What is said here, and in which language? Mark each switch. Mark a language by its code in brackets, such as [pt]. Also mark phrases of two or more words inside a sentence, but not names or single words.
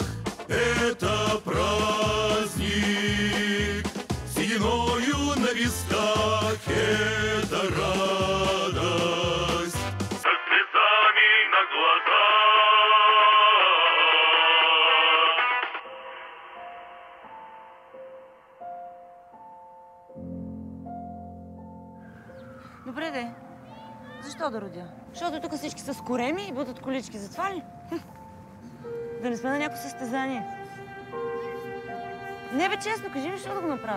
[ru] Это праздник, сединою на висках. Это радость, со слезами на глазах. [bg] Добре де. Защо да родя? Защото тук всички са с кореми и бутат колички, затова ли? Да не сме на някакво състезание. Не бе, честно, кажи ми, защо да го направя?